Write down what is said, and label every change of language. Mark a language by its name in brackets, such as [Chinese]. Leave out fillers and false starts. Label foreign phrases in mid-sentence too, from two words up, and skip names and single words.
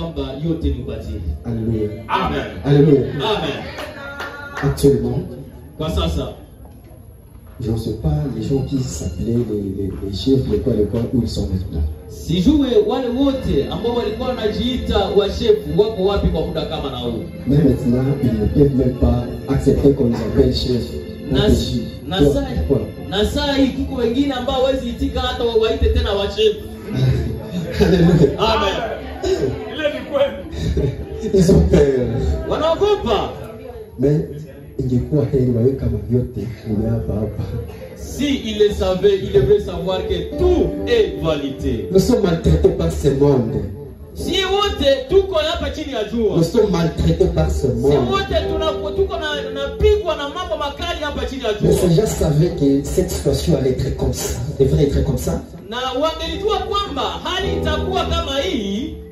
[Swahili] kwamba yote ni ubatili. [French] Alléluia. Amen. Alléluia. Amen. Actuellement, [Swahili] Kwa sasa [French] je ne sais pas les gens qui s'appelaient les chefs de l'école où ils sont maintenant. [Swahili] sijue wale wote ambao walikuwa wanajiita washefu wako wapi kwa muda kama na huu. [French] Mais maintenant, ils ne peuvent même pas accepter qu'on les appelle chefs. [Swahili] Na saa hii kuko wengine ambao hawezi itika hata wawaite tena washefu. [French] Alléluia. Amen. [Swahili] Ile ni kweli. [French] Ils ont peur. [Swahili] Wanaogopa. Mais ingekuwa heri wawe kama vyote ni hapa. [French] Si il le savait, il devait savoir que tout est vanité. Nous sommes maltraités par ce monde. [Swahili] Si wote tuko hapa chini ya jua. [French] Nous sommes maltraités par ce monde. [Swahili] Si wote tuko na pigwa na mambo makali hapa chini ya jua. [French] Mais ces gens savaient que cette situation allait être comme ça, devrait être comme ça. [Swahili] Na wangelijua kwamba hali itakuwa kama hii.